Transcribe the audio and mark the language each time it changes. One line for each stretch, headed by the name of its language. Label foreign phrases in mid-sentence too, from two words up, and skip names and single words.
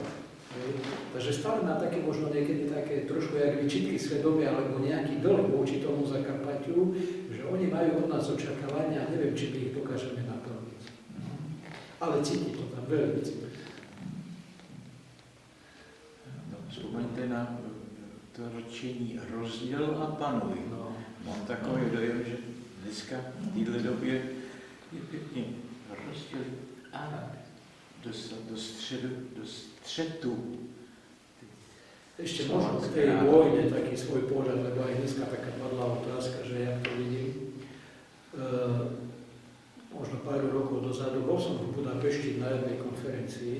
Slovak: Takže stále má také možno niekedy také trošku jak vyčitky svedomia, alebo nejaký dlh voči tomu Zakarpatiu, že oni majú od nás očakávania a neviem, či my ich dokážeme naplniť. Ale cíti to tam, veľmi cíti.
Czech: Vzpomeňte na to rčení rozděl a panuj. No. Mám takový dojem, že dneska v této době je pěkně rozděl a do střetu.
Slovak: Ešte možno k tej vojne taký svoj pohľad, lebo aj dneska taká padla otázka, že ja to vidím. Možno pár rokov dozadu bol som v Budapešti na jednej konferencii.